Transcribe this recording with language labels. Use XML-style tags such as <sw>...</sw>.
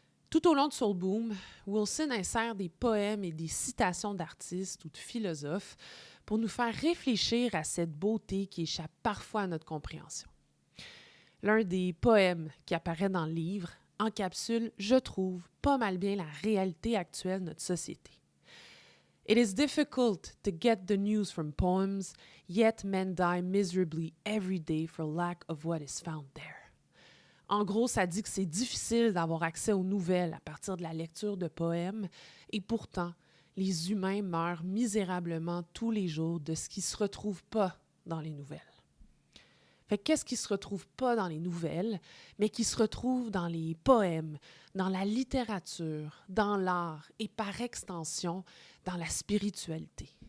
<fr>Tout au long de Soul Boom, Wilson insère des poèmes et des citations d'artistes ou de philosophes pour nous faire réfléchir à cette beauté qui échappe parfois à notre compréhension. L'un des poèmes qui apparaît dans le livre encapsule, je trouve, pas mal bien la réalité actuelle de notre société.</fr> <en>It is difficult to get the news from poems, yet men die miserably every day for lack of what is found there.</en> <fr>En gros, ça dit que c'est difficile d'avoir accès aux nouvelles à partir de la lecture de poèmes, et pourtant, les humains meurent misérablement tous les jours de ce qui ne se retrouve pas dans les nouvelles. Fait qu'est-ce qui ne se retrouve pas dans les nouvelles, mais qui se retrouve dans les poèmes, dans la littérature, dans l'art et par extension, dans la spiritualité?</fr>